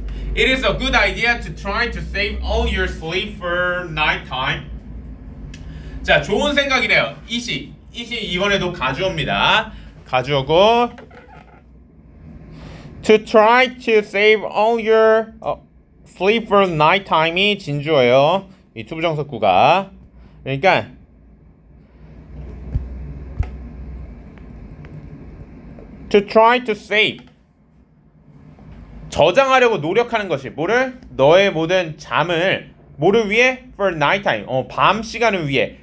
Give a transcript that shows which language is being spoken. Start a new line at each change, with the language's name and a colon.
English: It is a good idea to try to save all your sleep for night time.
Korean: 자, 좋은 생각이래요. it이 이번에도 가주어입니다. 가주어고
English: to try to save all your sleep for night time이 진주어예요.
Korean: 이 투부정사 구가. 그러니까
English: to try to save
Korean: 저장하려고 노력하는 것이 뭐를? 너의 모든 잠을 뭐를 위해?
English: for night time
Korean: 밤 시간을 위해.